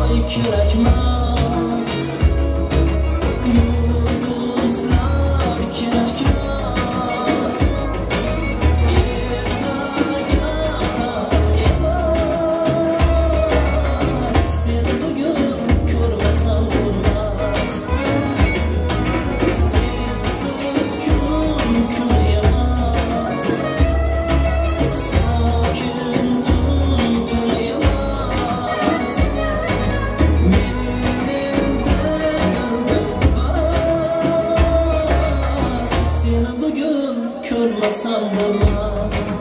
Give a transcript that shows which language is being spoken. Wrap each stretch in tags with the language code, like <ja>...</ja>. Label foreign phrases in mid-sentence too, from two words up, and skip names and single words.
<uz>kerakmas, yulduzlar kerakmas. Ertaga</uz> <tr>fark etmez,</tr> <uz>seni bugün ko'rmasam bo'lmas. Sensiz kun emas, sokin tun emas. Seni bugün ko'rmasam bo'lmas.</uz>